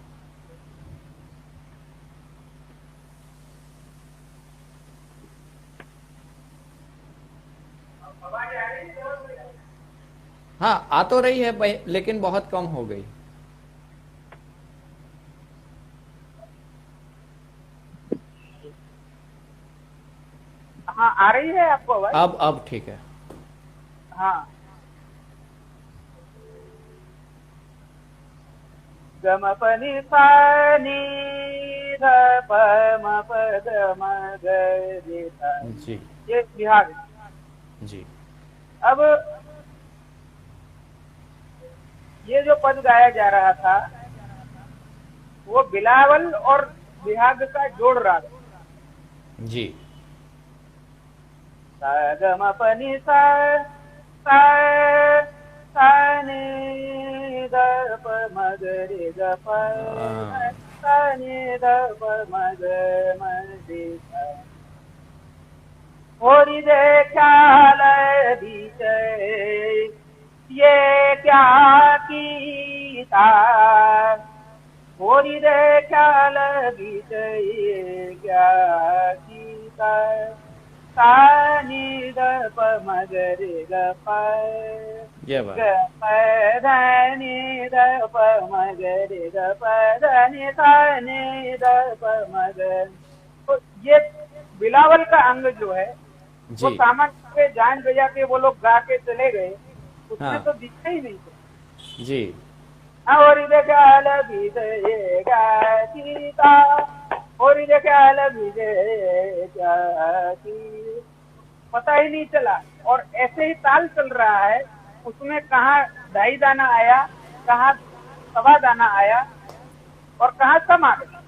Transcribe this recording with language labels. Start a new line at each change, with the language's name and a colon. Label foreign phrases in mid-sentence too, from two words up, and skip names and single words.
Hindi: हाँ, आ तो रही है लेकिन बहुत कम हो गई। हाँ, आ रही है आपको आवाज? अब ठीक है। हाँ। गम प नि सा नी ध प म प ग म ग रे सा, जी। ये बिहाग है। जी। अब ये जो पद गाया जा रहा था वो बिलावल और बिहाग का जोड़ राग। जी। सा ग म प नि सा सा सा नि ध प म ग रे ग प सा नि ध प म ग म रे सा।
Punjabi: होरी दे ख्याल विजय ये क्या कीता, होरी रे ख्याल विजय क्या कीता,
Hindi: सा नि ध प म ग रे ग प ये ग बात। प ध नि ध प म ग रे ग प ध नि सा नि ध प म ग। तो ये बिलावल का अंग जो है वो जी। सामान्य पे जान बजा के वो लोग गा के चले गए, उसमें हाँ। तो दिखते ही नहीं थे। जी। और ख्याल विजय सीता, और ख्याल विजय पता ही नहीं चला, और ऐसे ही ताल चल रहा है, उसमें कहाँ 2.5 दाना आया, कहाँ 1.25 दाना आया, और कहाँ कम आ गया।